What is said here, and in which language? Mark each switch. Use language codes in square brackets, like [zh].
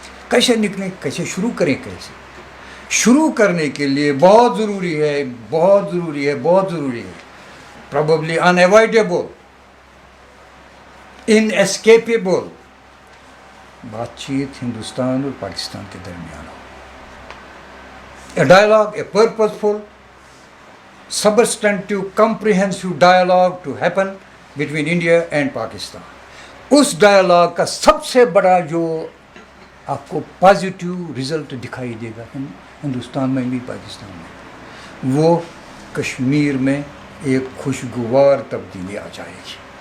[hi] कैसे निकलें, कैसे शुरू करें? कैसे शुरू करने के लिए बहुत ज़रूरी है, बहुत ज़रूरी है, बहुत ज़रूरी है, [en] probably unavoidable, inescapable, [hi] बातचीत हिंदुस्तान और पाकिस्तान के दरमियान हो। [en] A dialogue, a purposeful, substantive, comprehensive dialogue to happen between India and Pakistan. [hi] उस डायलॉग का सबसे बड़ा जो आपको पॉजिटिव रिजल्ट दिखाई देगा हिंदुस्तान में भी पाकिस्तान में, वो कश्मीर में एक खुशगवार तब्दीली आ जाएगी।